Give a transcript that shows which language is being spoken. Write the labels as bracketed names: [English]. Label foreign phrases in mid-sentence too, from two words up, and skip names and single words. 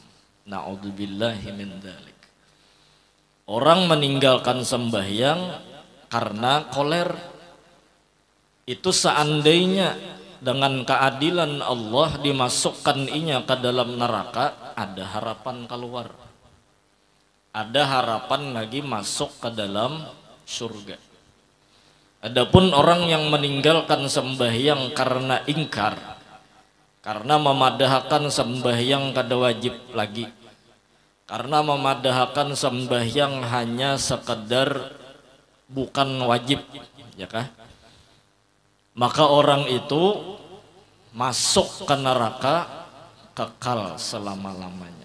[Arabic] نعوذ بالله من ذلك. [Indonesian] Orang meninggalkan sembahyang karena koler, itu seandainya dengan keadilan Allah dimasukkan inya ke dalam neraka, ada harapan keluar, ada harapan lagi masuk ke dalam surga. Adapun orang yang meninggalkan sembahyang karena ingkar, karena memadahkan sembahyang kada wajib lagi, karena memadahkan sembahyang hanya sekedar bukan wajib, ya kah? Maka orang itu masuk ke neraka kekal selama-lamanya.